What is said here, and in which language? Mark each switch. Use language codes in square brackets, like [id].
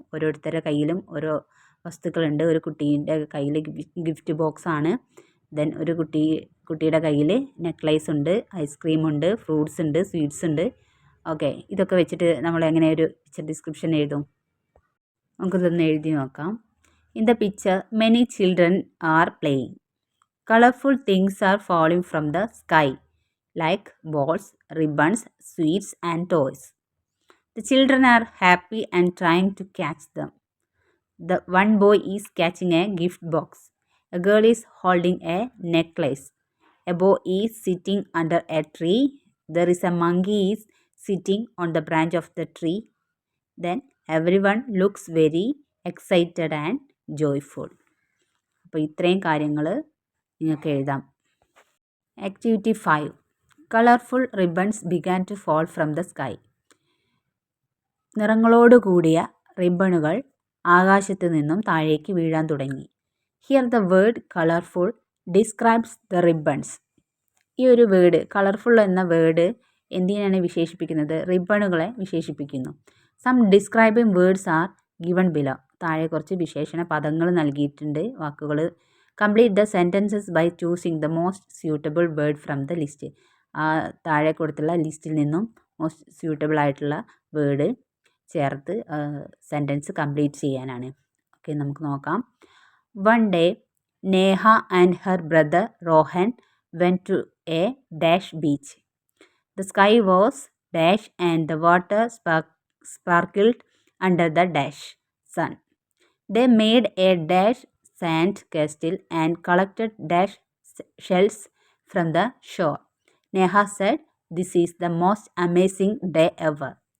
[ml] ഓരോരുത്തരുടെ കയ്യിലും ഓരോ വസ്തുക്കളുണ്ട്. ഒരു കുട്ടീൻ്റെ കയ്യിൽ ഗിഫ്റ്റ് ബോക്സ് ആണ്. ദെൻ ഒരു കുട്ടിയുടെ കയ്യിൽ നെക്ലേസ് ഉണ്ട്, ഐസ്ക്രീം ഉണ്ട്, ഫ്രൂട്ട്സ് ഉണ്ട്, സ്വീറ്റ്സ് ഉണ്ട്. ഓക്കെ, ഇതൊക്കെ വെച്ചിട്ട് നമ്മൾ എങ്ങനെ ഒരു പിക്ചർ ഡിസ്ക്രിപ്ഷൻ എഴുതും? നമുക്കിതൊന്ന് എഴുതി നോക്കാം. [en] In the picture many children are playing. Colourful things are falling from the sky like balls, ribbons, sweets and toys. The children are happy and trying to catch them. The one boy is catching a gift box. A girl is holding a necklace. A boy is sitting under a tree. There is a monkey is sitting on the branch of the tree. Then everyone looks very excited and joyful. [ml] അപ്പോൾ ഇത്രയും കാര്യങ്ങൾ നിങ്ങൾക്ക് എഴുതാം. Activity 5. [en] Colourful ribbons began to fall from the sky. [ml] നിറങ്ങളോടുകൂടിയ റിബണുകൾ ആകാശത്ത് നിന്നും താഴേക്ക് വീഴാൻ തുടങ്ങി. [en] Here the word colourful describes the ribbons. [ml] ഈ ഒരു വേർഡ് കളർഫുൾ എന്ന വേർഡ് എന്തിനാണ് വിശേഷിപ്പിക്കുന്നത്? റിബണുകളെ വിശേഷിപ്പിക്കുന്നു. [en] Some describing words are given below. [ml] താഴെ കുറച്ച് വിശേഷണ പദങ്ങൾ നൽകിയിട്ടുണ്ട്, വാക്കുകൾ. [en] Complete the sentences by choosing the most suitable word from the list. [ml] താഴെ കൊടുത്തുള്ള ലിസ്റ്റിൽ നിന്നും മോസ്റ്റ് സ്യൂട്ടബിൾ ആയിട്ടുള്ള വേർഡ് ചേർത്ത് സെൻറ്റൻസ് കംപ്ലീറ്റ് ചെയ്യാനാണ്. ഓക്കെ, നമുക്ക് നോക്കാം. [en] One day Neha and her brother Rohan went to a dash beach. The sky was dash and the water sparkled under the dash sun. They made a dash sand castle and collected dash shells from the shore. Neha said, "This is the most amazing day ever."